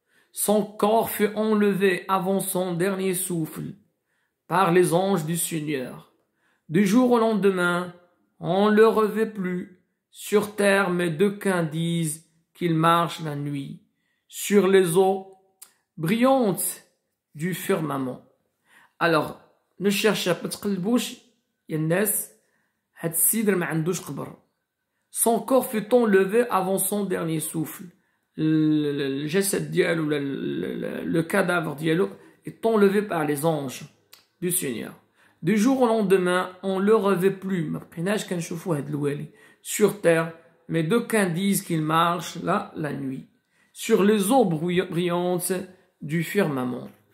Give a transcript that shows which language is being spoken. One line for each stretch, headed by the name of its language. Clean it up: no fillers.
French: Son corps fut enlevé avant son dernier souffle par les anges du Seigneur. Du jour au lendemain, on ne le revêt plus sur terre, mais d'aucuns disent qu'il marche la nuit sur les eaux brillantes du firmament. Alors, ne cherchez pas
Arabic: تقلبوش يا الناس هاد السيد ما عندوش قبر.
French: Son corps fut enlevé avant son dernier souffle. Le
Arabic: jasad dialou,
French: le cadavre
Arabic: dialou
French: est enlevé par les anges du Seigneur. Du jour au lendemain, on le revêt plus.
Arabic: ما بقيناش كنشوفوا هاد الوالي
French: sur terre, mais d'aucuns disent qu'il marche là la nuit sur les eaux brillantes du firmament.